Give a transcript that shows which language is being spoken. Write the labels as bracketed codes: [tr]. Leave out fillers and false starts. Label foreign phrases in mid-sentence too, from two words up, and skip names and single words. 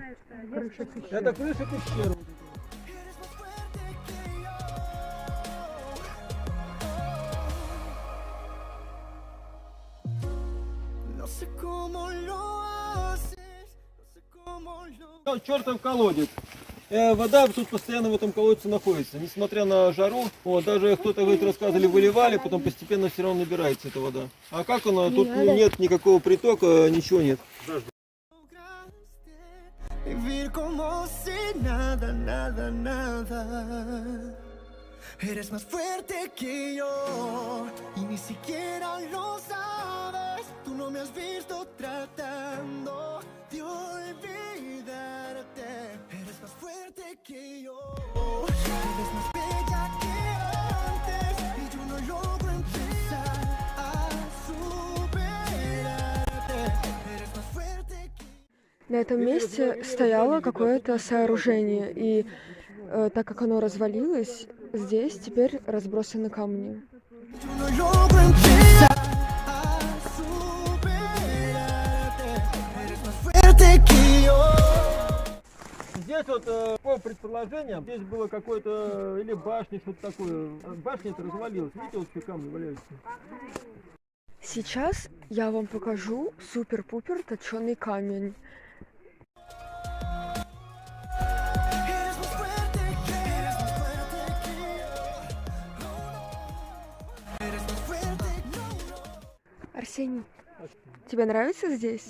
[ru] Это крыша пещеры. Чертов колодец. Вода тут постоянно в этом колодце находится, несмотря на жару. Вот, даже кто-то, говорит, рассказывали, выливали, потом постепенно все равно набирается эта вода. А как она? Тут нет никакого притока, ничего нет. [es] Vivir como si nada, nada, nada. Eres más fuerte que yo y ni siquiera lo sabes. Tú no me has visto tratando de olvidarte. Eres más fuerte que yo. Eres más bella que antes y yo no logro empezar a superarte. Eres más fuerte que [ru] На этом месте стояло какое-то сооружение, и так как оно развалилось, здесь теперь разбросаны камни. [es] yo no logro empezar a superarte. Eres más fuerte que yo. [ru] Здесь вот по предположениям, здесь было какое-то или башня, что-то такое. Башня это развалилась. Видите, вот все камни валяются. Сейчас я вам покажу супер-пупер точеный камень. Арсений, тебе нравится здесь?